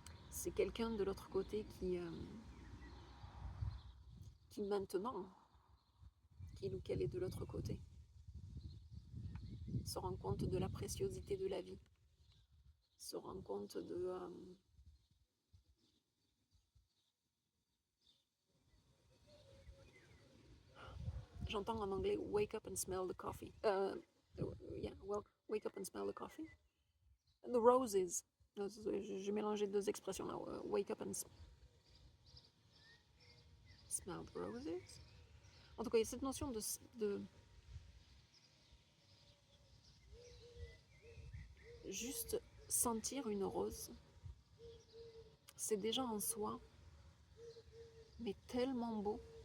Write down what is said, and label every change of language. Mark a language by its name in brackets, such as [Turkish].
[French] C'est quelqu'un de l'autre côté qui maintenant, qu'il ou qu'elle est de l'autre côté, se rend compte de la préciosité de la vie, se rend compte de... J'entends en anglais « [English] wake up and smell the coffee ». Yeah, wake up and smell the coffee. The roses. [French] J'ai mélangé deux expressions là. [English] Wake up and smell the roses. [French] En tout cas, il y a cette notion de juste sentir une rose. C'est déjà en soi, mais tellement beau.